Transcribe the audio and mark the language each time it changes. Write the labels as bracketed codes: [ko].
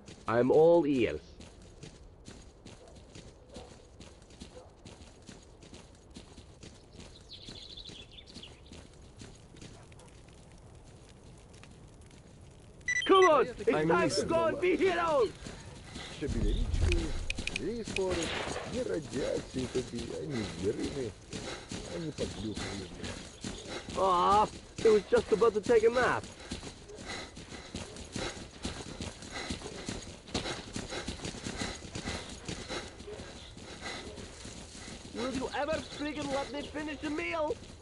[en] I'm all ears. heroes! It's time to go and be heroes! [uk] Ще біля річки, ліс поруч, ні радіації тобі, ані звірини, ані подлюкані. [en] Ah, it was just about to take a nap. Will you ever friggin' let me finish the meal?